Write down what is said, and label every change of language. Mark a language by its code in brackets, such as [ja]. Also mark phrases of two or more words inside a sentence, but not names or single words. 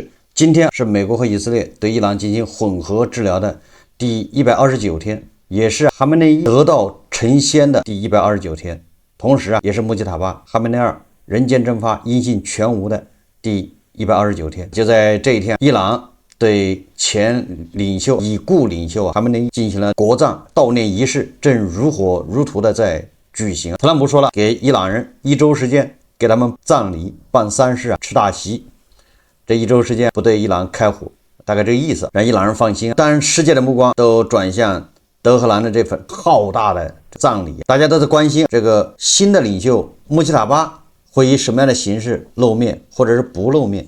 [zh] 今天是美国和以色列对伊朗进行混合治療的第129天，也是哈梅内伊得道成仙的第129天，同時也是穆吉塔巴哈梅内尔人间蒸发音信全无的第129天。就在这一天，伊朗对前领袖已故領袖哈梅內伊進行了國葬悼念儀式，正如火如荼的在舉行。特朗普說了，給伊朗人1周時間，給他們葬禮、辦喪事吃大席。這1周時間不對伊朗開火，大概這個意思，讓伊朗人放心。當世界的目光都轉向德黑蘭的這份浩大的葬禮，大家都在關心這個新的領袖穆吉塔巴會以什麼樣的形式露面，或者是不露面。